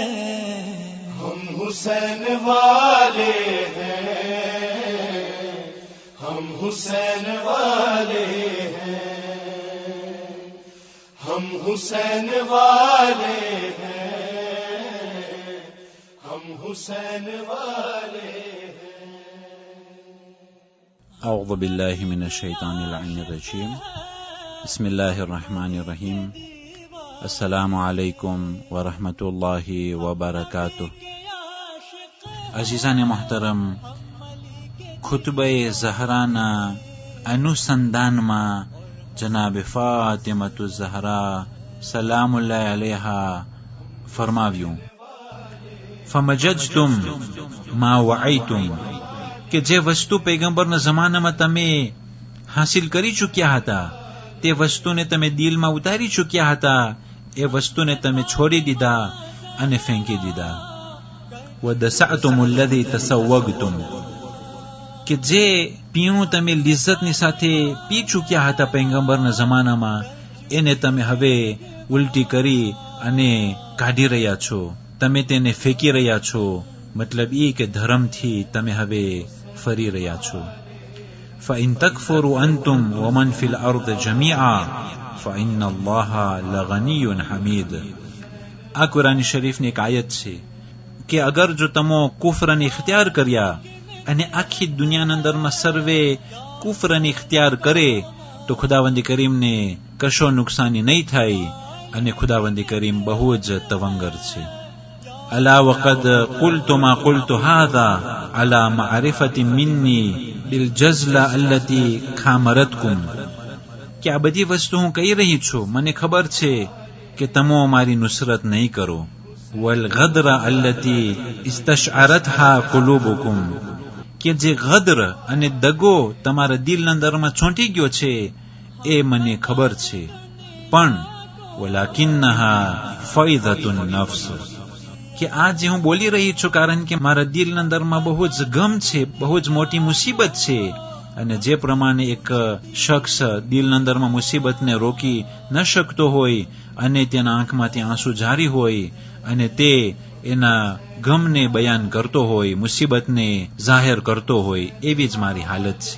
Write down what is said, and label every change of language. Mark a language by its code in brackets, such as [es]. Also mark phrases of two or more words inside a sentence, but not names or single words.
[ur] ہم حسین والے ہیں، ہم حسین والے ہیں، ہم حسین والے ہیں، ہم حسین والے ہیں۔ [ar] اعوذ باللہ من الشیطان اللعین الرجیم، بسم اللہ الرحمن الرحیم۔ السلام علیکم ورحمۃ اللہ وبرکاتہ۔ [ur] عزیزان محترم، [gu] ખુતબએ ઝહરાના અનુસંધાનમાં જનાબ ફાતેમા ઝહરા [ar] سلام اللہ علیہا [gu] ફરમાવ્યું, [ar] فمججتم ما وعیتم، [gu] کہ જે વસ્તુ પૈગંબરના જમાનામાં તમે હાસિલ કરી ચૂક્યા હતા, તે વસ્તુને તમે દિલમાં ઉતારી ચૂક્યા હતા, એ વસ્તુને તમે છોડી દીધા અને ફેંકી દીધા. [ar] وَدَسَعْتُمُ الَّذِي تَسَوَّقْتُمْ، [gu] કે જે પીણું તમે લિજ્જતની સાથે પી ચૂક્યા હતા પૈગંબરના જમાનામાં, એને તમે હવે ઉલટી કરી અને કાઢી રહ્યા છો, તમે તેને ફેંકી રહ્યા છો. મતલબ એ કે ધર્મથી તમે હવે ફરી રહ્યા છો. [ar] فَإِن تَكْفُرُوا أَنْتُمْ وَمَنْ فِي الْأَرْضِ جَمِيعًا فَإِنَّ اللَّهَ لَغَنِيٌّ حَمِيدٌ. [gu] આ કુરાન શરીફની એક આયત છે કે અગર જો તમો કુફરને ઇખ્તિયાર કર્યા અને આખી દુનિયાના અંદરમાં સર્વે કુફરને ઇખ્તિયાર કરે તો ખુદાવંદ કરીમને કશો નુકસાની નહીં થાય, અને ખુદાવંદ કરીમ બહુ જ તવંગર છે. [ar] الا وقد قلت ما قلت هذا على معرفة مني بالجزلة التي خامرتكم، [gu] کہ આ બધી વસ્તુ હું કહી રહી છું મને ખબર છે કે તમો મારી નુસરત નહીં કરો. [ar] والغدر التي استشعرتها قلوبكم، [gu] کہ જે غدر અને દગો તમારા દિલના અંદરમાં ચોંટી ગયો છે એ મને ખબર છે. [ar] પણ ولكنها فيضة النفس، [gu] કે આજ હું બોલી રહી છું કારણ કે મારા દિલના અંદરમાં બહુ જ ગમ છે, બહુ જ મોટી મુસીબત છે. અને જે પ્રમાણે એક શખ્સ દિલના અંદરમાં મુસીબતને રોકી ન શકતો હોય અને તેના આંખમાંથી આંસુ જારી હોય અને તે એના ગમને બયાન કરતો હોય, મુસીબતને જાહેર કરતો હોય, એવી જ મારી હાલત છે.